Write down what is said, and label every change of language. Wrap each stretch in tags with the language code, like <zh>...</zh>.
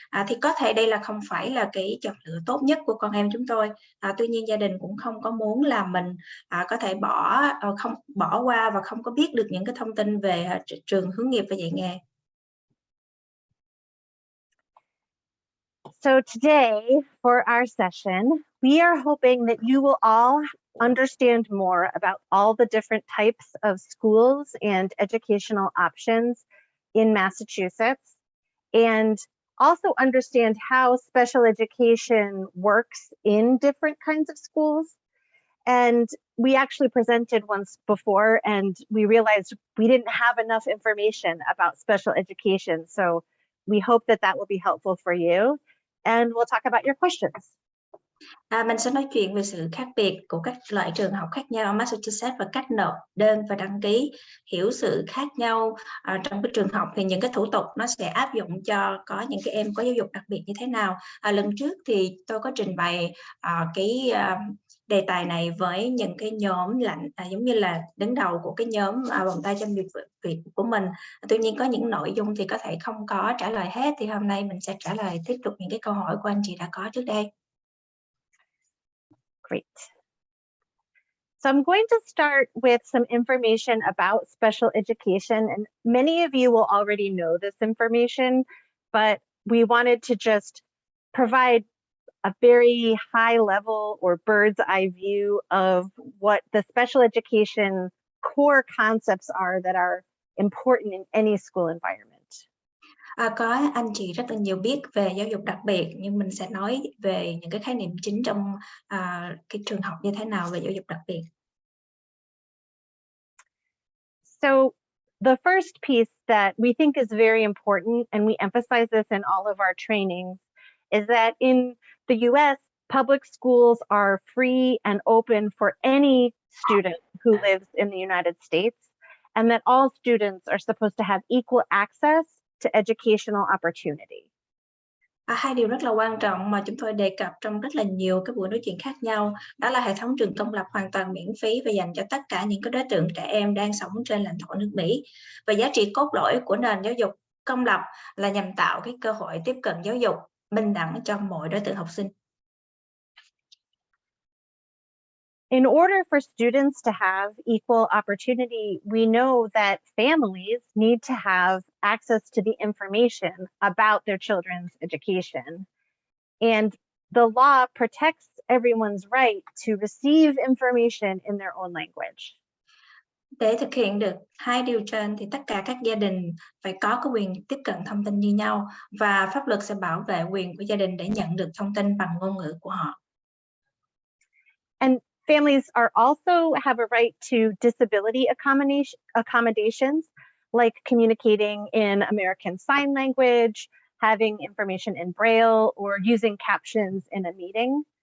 <vi>Thì có thể đây là không phải là cái chọn lựa tốt nhất của con em chúng tôi. Tuy nhiên gia đình cũng không có muốn là mình, có thể không bỏ qua và không có biết được những cái thông tin về, trường hướng nghiệp và dạy nghề.</vi> <en>So today, for our session, we are hoping that you will all understand more about all the different types of schools and educational options in Massachusetts, and also understand how special education works in different kinds of schools. And we actually presented once before, and we realized we didn't have enough information about special education. So we hope that that will be helpful for you. And we'll talk about your questions.</en> <vi>Mình sẽ nói chuyện về sự khác biệt của các loại trường học khác nhau ở Massachusetts và cách nộp đơn và đăng ký. Hiểu sự khác nhau trong cái trường học thì những cái thủ tục nó sẽ áp dụng cho có những cái em có giáo dục đặc biệt như thế nào. Lần trước thì tôi có trình bày cái đề tài này với những cái nhóm giống như là đứng đầu của cái nhóm vòng tay trong việc của mình. Tuy nhiên có những nội dung thì có thể không có trả lời hết, thì hôm nay mình sẽ trả lời tiếp tục những cái câu hỏi của anh chị đã có trước đây.</vi> <en>Great. So I'm going to start with some information about special education, and many of you will already know this information, but we wanted to just provide a very high level or bird's eye view of what the special education core concepts are that are important in any school environment.</en> <vi>Có anh chị rất là nhiều biết về giáo dục đặc biệt, nhưng mình sẽ nói về những cái khái niệm chính trong cái trường học như thế nào về giáo dục đặc biệt.</vi> <en>So the first piece that we think is very important, and we emphasize this in all of our trainings, is that in the US, public schools are free and open for any student who lives in the United States, and that all students are supposed to have equal access to educational opportunity.</en> <vi>Hai điều rất là quan trọng mà chúng tôi đề cập trong rất là nhiều cái buổi nói chuyện khác nhau, đó là hệ thống trường công lập hoàn toàn miễn phí và dành cho tất cả những cái đối tượng trẻ em đang sống trên lãnh thổ nước Mỹ. Và giá trị cốt lõi của nền giáo dục công lập là nhằm tạo cái cơ hội tiếp cận giáo dục bình đẳng cho mọi đối tượng học sinh.</vi> <en>In order for students to have equal opportunity, we know that families need to have access to the information about their children's education. And the law protects everyone's right to receive information in their own language.</en> <vi>Để thực hiện được hai điều trên thì tất cả các gia đình phải có cái quyền tiếp cận thông tin như nhau, và pháp luật sẽ bảo vệ quyền của gia đình để nhận được thông tin bằng ngôn ngữ của họ.</vi> <en>And families are also have a right to disability accommodations, like communicating in American Sign Language, having information in Braille, or using captions in a meeting.</en>